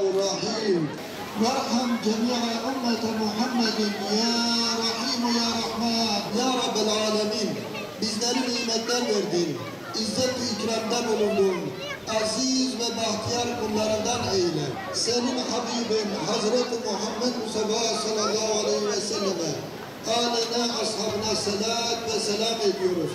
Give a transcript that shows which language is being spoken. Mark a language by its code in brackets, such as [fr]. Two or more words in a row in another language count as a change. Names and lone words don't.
[ar] الرحيم وارحم جميع أمة محمد يا رحيم يا رحمن يا رب العالمين [tr] bizlere nimetler verdin, izzet-i ikramda bulundun, aziz ve bahtiyar kullarından eyle. Senin Habibin Hazreti Muhammed Mustafa [ar] صلى الله عليه وسلم, [tr] âline, ashabına selat ve selam ediyoruz.